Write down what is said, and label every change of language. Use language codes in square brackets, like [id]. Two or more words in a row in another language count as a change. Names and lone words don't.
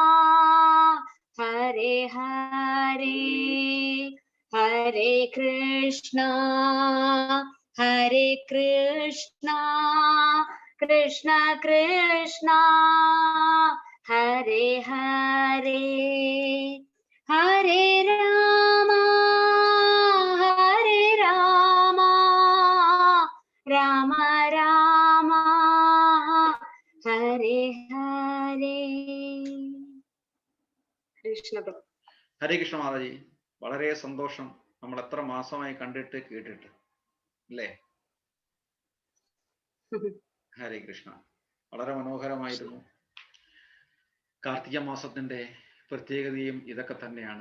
[sa] हरे हरे, हरे कृष्णा कृष्ण कृष्णा हरे हरे, हरे राम राम राम हरे हरे. [ml] കൃഷ്ണ. ഹരേ കൃഷ്ണ മാതാജി, വളരെ സന്തോഷം. നമ്മൾ എത്ര മാസമായി കണ്ടിട്ട് കേട്ടിട്ട് അല്ലേ? ഹരേ കൃഷ്ണ. വളരെ മനോഹരമായിരുന്നു. കാർത്തിക മാസത്തിന്റെ പ്രത്യേകതയും ഇതൊക്കെ തന്നെയാണ്.